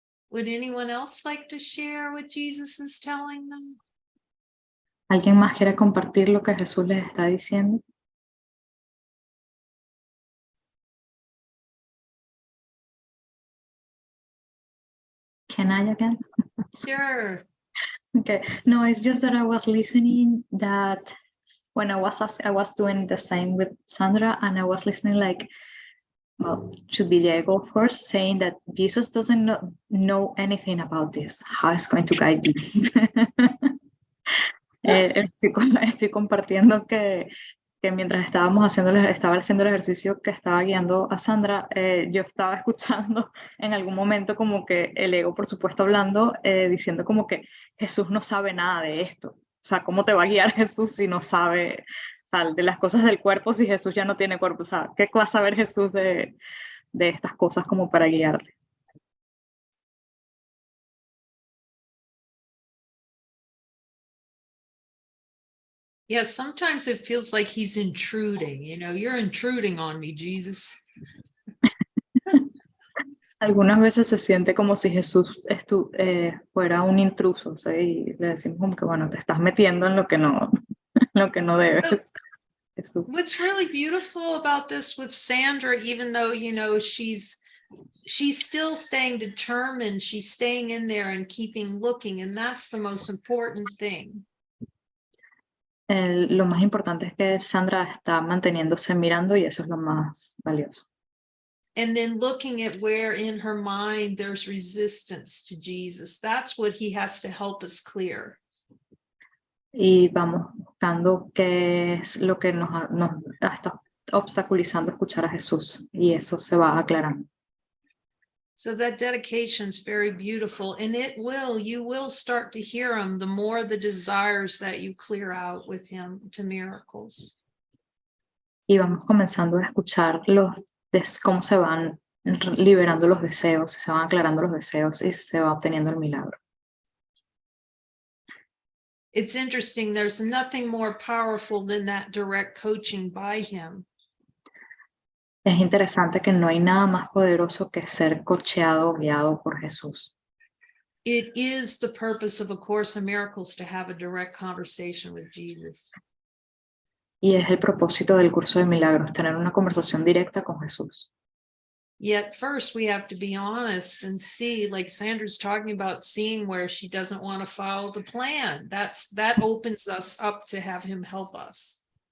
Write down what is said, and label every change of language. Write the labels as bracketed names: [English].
[English] Would anyone else like to share what Jesus is telling them? [Spanish] ¿Alguien más quiere compartir lo que Jesús les está diciendo? [English] Can I again? Sure. Okay. No, it's just that I was listening that when I was doing the same with Sandra, and I was listening like, well, should be Diego first, saying that Jesus doesn't know anything about this. How is going to guide you? [Spanish] Estoy compartiendo que mientras estaba haciendo el ejercicio que estaba guiando a Sandra, yo estaba escuchando en algún momento como que el ego, por supuesto, hablando, diciendo como que Jesús no sabe nada de esto. O sea, ¿cómo te va a guiar Jesús si no sabe, o sea, de las cosas del cuerpo si Jesús ya no tiene cuerpo? O sea, ¿qué va a saber Jesús de estas cosas como para guiarte? [English] Yeah, sometimes it feels like he's intruding. You know, you're intruding on me, Jesus. [Spanish] Algunas veces se siente como si Jesús fuera un intruso, ¿sí? Y le decimos como que, bueno, te estás metiendo en lo que no debes. Jesús. [English] What's really beautiful about this with Sandra, even though, you know, she's still staying determined, she's staying in there and keeping looking, and that's the most important thing. [Spanish] Lo más importante es que Sandra está manteniéndose mirando y eso es lo más valioso. [English] And then looking at where in her mind there's resistance to Jesus. That's what he has to help us clear. [Spanish] Y vamos buscando qué es lo que nos está obstaculizando escuchar a Jesús y eso se va aclarando. [English] So that dedication is very beautiful, and you will start to hear him the more the desires that you clear out with him to miracles. [Spanish] Y vamos comenzando a escuchar cómo se van liberando los deseos, se van aclarando los deseos y se va obteniendo el milagro. [English] It's interesting, there's nothing more powerful than that direct coaching by him. [Spanish] Es interesante que no hay nada más poderoso que ser coacheado, guiado por Jesús. [English] It is the purpose of A Course in Miracles to have a direct conversation with Jesus. [Spanish] Y es el propósito del curso de milagros, tener una conversación directa con Jesús. [English] Yet first we have to be honest and see, like Sandra's talking about, seeing where she doesn't want to follow the plan. That opens us up to have him help us.